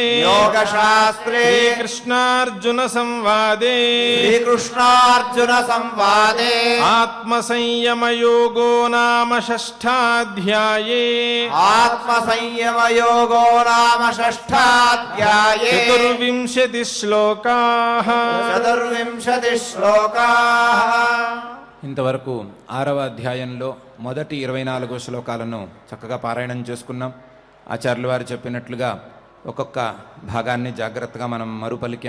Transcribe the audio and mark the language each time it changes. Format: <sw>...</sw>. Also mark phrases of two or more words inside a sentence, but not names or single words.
<sa>योगशास्त्रे శ్రీకృష్ణార్జున సంవాదే श्रीकृष्णार्जुनसंवादे ఆత్మసంయమయోగో నామ షష్ఠాధ్యాయే आत्मसंयमयोगो नाम षष्ठाध्याये చతుర్వింశతి శ్లోకాః 24 श्लोकाः</sa> <te>ఇంతవరకు 6వ అధ్యాయంలో మొదటి 24 శ్లోకాలను చక్కగా పారాయణం చేసుకున్నాం. ఆచార్యులు వారు చెప్పినట్లుగా ఒక్కొక్క భాగాన్ని జాగ్రత్తగా మనం మరుపలికాం.</te>